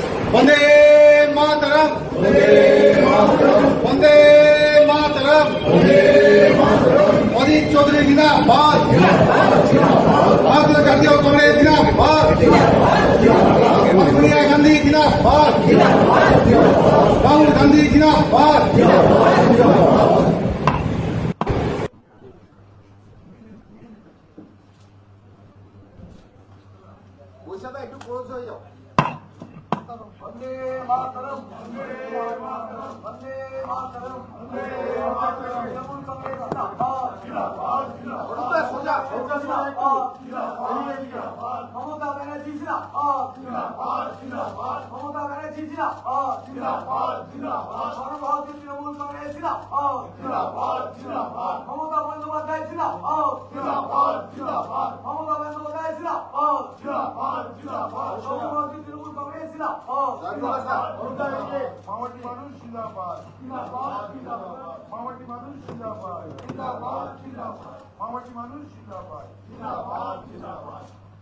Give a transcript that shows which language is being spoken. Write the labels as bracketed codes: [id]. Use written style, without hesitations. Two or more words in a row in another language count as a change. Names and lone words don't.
[hi] वंदे मातरम वंदे मातरम अजीत चौधरी जिंदाबाद भारतीय जातीय कांग्रेस जिंदाबाद सोनिया गांधी जिंदाबाद राहुल गांधी जिंदाबाद [bn] একটু ক্লোজ হয়ে [hi] যাও वंदे मातरम वंदे मातरम वंदे मातरम वंदे मातरम तृणमूल कांग्रेस जिंदाबाद जिंदाबाद जिंदाबाद सोजा जिंदाबाद जिंदाबाद ममता बनर्जी जिंदाबाद जिंदाबाद जिंदाबाद ममता बनर्जी जिंदाबाद जिंदाबाद जिंदाबाद सर्वभारतीय तृणमूल कांग्रेस जिंदाबाद जिंदाबाद जिंदाबाद ममता बंदोपाध्याय जिंदाबाद जिंदाबाद जिंदाबाद ममता बंदोपाध्याय जिंदाबाद जिंदाबाद जिंदाबाद सर्वभारतीय तृणमूल कांग्रेस जिंदाबाद [bn] मावटी মানুষ জিন্দাবাদ জিন্দাবাদ জিন্দাবাদ মাওবাদী মানুষ জিন্দাবাদ জিন্দাবাদ জিন্দাবাদ মাওবাদী মানুষ জিন্দাবাদ জিন্দাবাদ জিন্দাবাদ